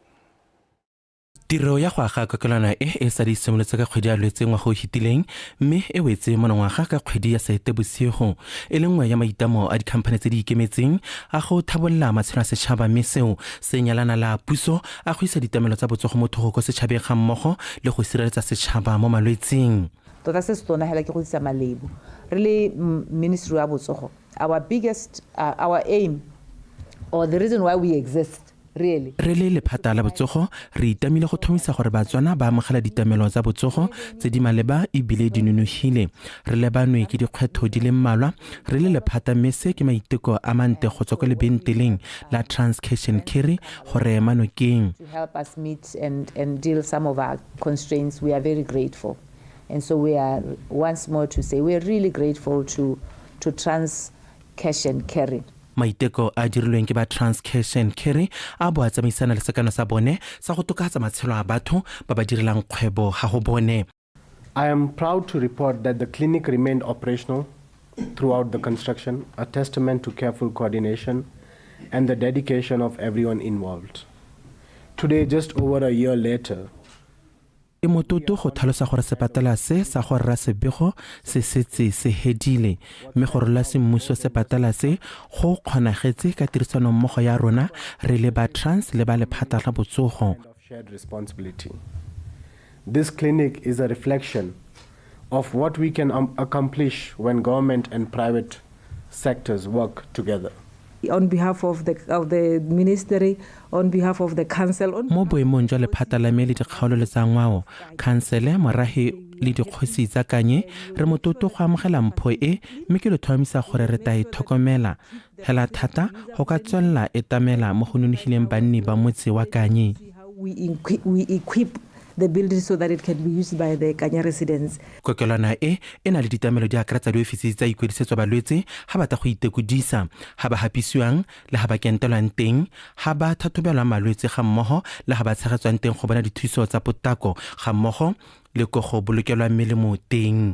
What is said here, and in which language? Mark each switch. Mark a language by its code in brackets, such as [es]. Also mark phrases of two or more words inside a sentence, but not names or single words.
[tn] Tiro ya go aga kokelano e sa di simolotse ka kgwedi ya Lwetse ngwa go hitileng mme e wetse monongwaga ka kgwedi ya Seetebosigo e le nngwe ya maitamo a dikhamphane tse di ikemetseng a go thabolla matshelo a setšhaba mme seo se nyalana la puso a go isa ditamelo tsa botsogo mo thoko setšhabeng ga mmogo le go sireletsa setšhaba mo malwetseng. Tota se se tona hela ke go isa malebo re le Ministry wa botsogo [en] our aim or the reason why we exist really [tn] re le lephata la botsogo re itamile go thomisa gore Batswana ba amogela ditamelo tsa botsogo tse di maleba e bile di nonohile re le banwe ke dikgwetho di le mmalwa re le lephata mese ke maiteko a mante go tswa kwa lebenteleng la Transcash and Carry gore manokeng [en] to help us meet and deal some of our constraints. We are very grateful. And so we are once more to say we are really grateful to Transcash and Carry. [tn] maiteko a dirilweng ke ba Cash and Carry a bo a tsamaisana le sekano sa bone sa go tokafatsa matshelo a batho ba ba direlang kgwebo ga go bone. [en] I am proud to report that the clinic remained operational throughout the construction, a testament to careful coordination and the dedication of everyone involved. Today, just over a year later, [tn] e mototo go tlhalosa gore sepatala se sa go rra sebego se setse se hedile mme go rola semmuso sepatala se go kgonagetse ka tirisano mmogo ya rona re le ba trans le ba lephata la botsogo. [en] Shared responsibility. This clinic is a reflection of what we can accomplish when government and private sectors work together. On behalf of the ministry, on behalf of the council. [tn] Mo boemong jwa lephata la me le dikgaolo le tsa ngwao, council morahi le dikgosi tsa kanye re mototo go amogela mpho e mme ke le tlhomamisa gore re ta itlhokomela hela thata go ka tswella etamela mo go nonegileng banni ba motse wa kanye. [en] We equip the building so that it can be used by the Kanya residents. [tn] Kokelwana e na le ditamelo di akaretsa di ofisi tsa ikwedisetso balwetse ha ba ta go itekudisa ha ba hapisiwang le ha ba kentelwang teng ha ba thathobelwa malwetse ga mmogo le ha ba tshegetswang teng go bona dithuso tsa potako ga mmogo le go go bolokelwa melemo teng.